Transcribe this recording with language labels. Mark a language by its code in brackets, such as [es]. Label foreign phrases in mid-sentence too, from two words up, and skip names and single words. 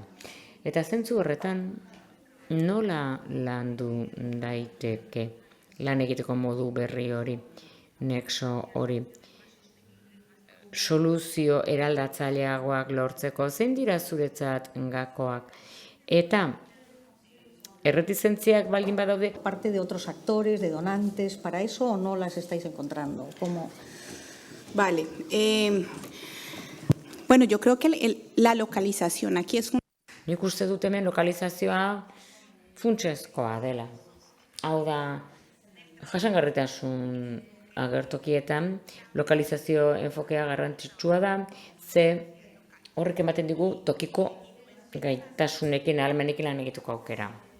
[eu] Eta zentzu horretan nola landu daiteke lan egiteko modu berri hori, nexo hori, soluzio eraldatzaileagoak lortzeko, zein dira zuretzat gakoak? Eta erretizentziak baldin badaude? [es] Parte de otros actores, de donantes, ¿para eso o no las estáis encontrando? ¿Cómo? Vale. Bueno, yo creo que la localización aquí es un... [eu] Nik uste dut hemen lokalizazioa funtsezkoa dela. Hau da, jasangarritasun agertokietan lokalizazio enfokea garrantzitsua da, ze horrek ematen digu tokiko gaitasunekin, ahalmenekin lan egiteko aukera.